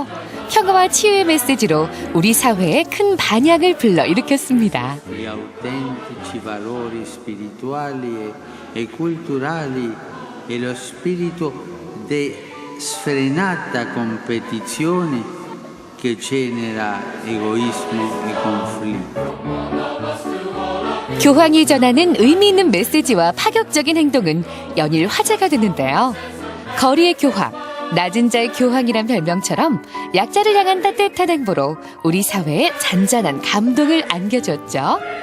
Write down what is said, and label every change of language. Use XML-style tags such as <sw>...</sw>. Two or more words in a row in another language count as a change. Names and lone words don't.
<ko>평화와 치유의 메시지로 우리 사회에 큰 반향을 불러일으켰습니다.</ko> <it>Gli autentici valori spirituali e culturali e lo spirito di sfrenata competizione che genera egoismo e conflitto.</it> <ko>교황이 전하는 의미 있는 메시지와 파격적인 행동은 연일 화제가 되는데요. 거리의 교황, 낮은 자의 교황이란 별명처럼 약자를 향한 따뜻한 행보로 우리 사회에 잔잔한 감동을 안겨줬죠.</ko>